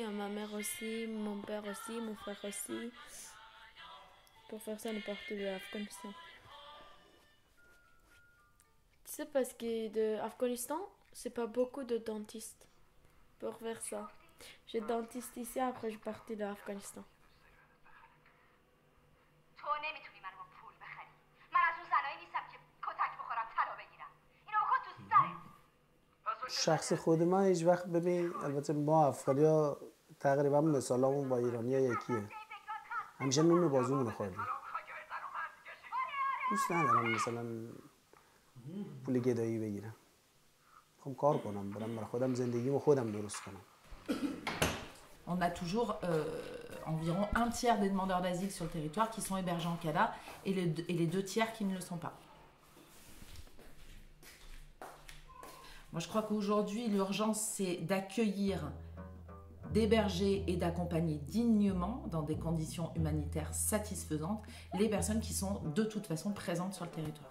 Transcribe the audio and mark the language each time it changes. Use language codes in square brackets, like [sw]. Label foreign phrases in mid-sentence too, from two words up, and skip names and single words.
[fr] Ma mère aussi, mon père aussi, mon frère aussi. Pour faire ça, on est parti de l'Afghanistan. C'est parce que de l'Afghanistan, c'est pas beaucoup de dentistes pour faire ça. J'ai dentiste ici, après je partais de l'Afghanistan. [fa] شخص خود من هیچ وقت ببین البته ما افغانی‌ها تقریبا مثالمون با ایرانی‌ها یکیه. همیشه نون بازومون خوردیم. دوست ندارم مثلا پول گدایی بگیرم. میخوام کار کنم، برم برای خودم زندگیمو خودم درست کنم. [fr] On a toujours environ un tiers des demandeurs d'asile sur le territoire qui sont hébergés en CADA et les deux tiers qui ne le sont pas. Moi, je crois qu'aujourd'hui, l'urgence, c'est d'accueillir, d'héberger et d'accompagner dignement, dans des conditions humanitaires satisfaisantes, les personnes qui sont de toute façon présentes sur le territoire.